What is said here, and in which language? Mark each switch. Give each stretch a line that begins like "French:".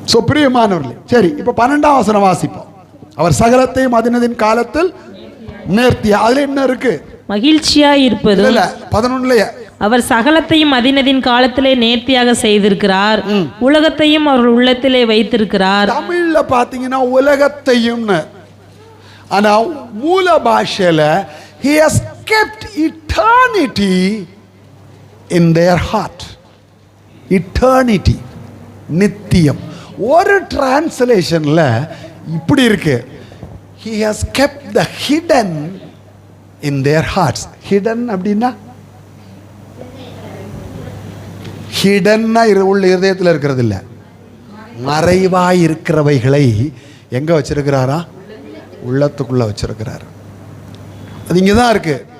Tamil: பிரியமானவர்களே, சரி, இப்ப 12ஆம் வசனம் வாசிப்போம். அவர் சகலத்தையும் அதினதின் காலத்தில் நேர்த்தியா. அதுல என்ன இருக்கு? மகிழ்ச்சியாய் இருப்பது. 11 அவர் சகலத்தையும் அதினதின் காலத்திலே நேர்த்தியாக செய்திருக்கிறார், உலகத்தையும் அவர் உள்ளத்திலே வைத்திருக்கிறார். தமிழ்ல பாத்தீங்கன்னா உலகத்தையும், ஆனா மூல பாஷையில
English: he has kept eternity in their heart.
Tamil: eternity, நித்தியம். ஒரு டிரான்ஸ்லேஷன்ல இப்படி இருக்கு,
English: he has kept the hidden in their hearts.
Tamil: hidden அப்படின்னா ஹிடன்னா உள்ள இதயத்தில் இருக்கிறது இல்லை, மறைவாய் இருக்கிறவைகளை எங்க வச்சிருக்கிறாரா? உள்ளத்துக்குள்ள வச்சிருக்கிறார். அது இங்கே தான் இருக்கு.